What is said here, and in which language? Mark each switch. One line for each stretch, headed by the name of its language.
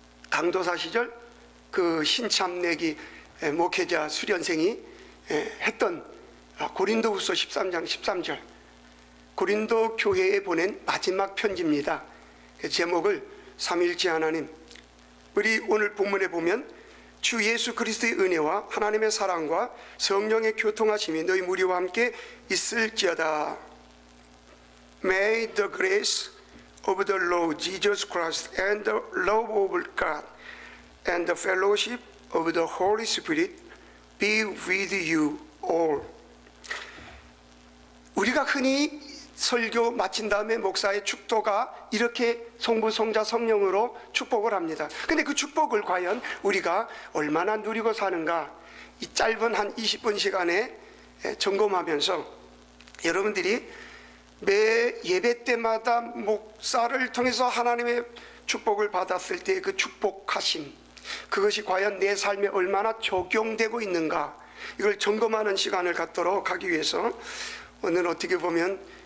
Korean: 강도사 시절 그 신참내기 목회자 수련생이 했던 고린도후서 13장 13절 고린도 교회에 보낸 마지막 편지입니다. 그 제목을 삼위일체 하나님, 우리 오늘 본문에 보면 주 예수 그리스도의 은혜와 하나님의 사랑과 성령의 교통하심이 너희 무리와 함께 있을지어다.
English: May the grace of the Lord Jesus Christ and the love of God and the fellowship of the Holy Spirit be with you all.
Korean: 우리가 흔히 설교 마친 다음에 목사의 축도가 이렇게 성부, 성자, 성령으로 축복을 합니다. 근데 그 축복을 과연 우리가 얼마나 누리고 사는가, 이 짧은 한 20분 시간에 점검하면서 여러분들이 매 예배 때마다 목사를 통해서 하나님의 축복을 받았을 때 그 축복하심, 그것이 과연 내 삶에 얼마나 적용되고 있는가, 이걸 점검하는 시간을 갖도록 하기 위해서 오늘 어떻게 보면